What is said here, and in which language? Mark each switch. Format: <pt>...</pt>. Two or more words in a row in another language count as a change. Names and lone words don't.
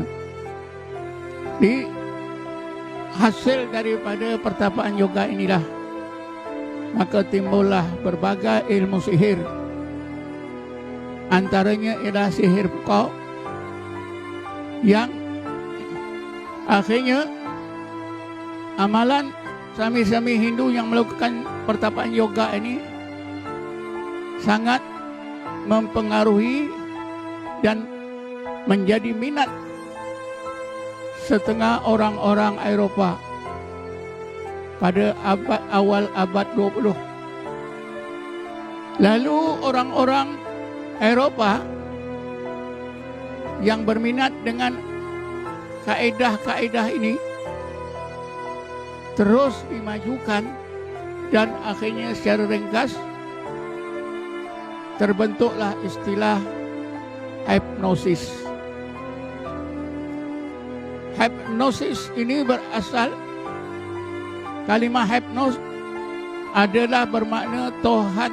<ms>Di hasil daripada pertapaan yoga inilah maka timbullah berbagai ilmu sihir. Antaranya ialah sihir pukau, yang akhirnya amalan sami-sami Hindu yang melakukan pertapaan yoga ini sangat mempengaruhi dan menjadi minat setengah orang-orang Eropah pada awal abad 20. Lalu orang-orang Eropah yang berminat dengan kaedah-kaedah ini terus dimajukan, dan akhirnya secara ringkas terbentuklah istilah hipnosis. Hipnosis ini berasal, kalimah hipnos adalah bermakna Tuhan.</ms>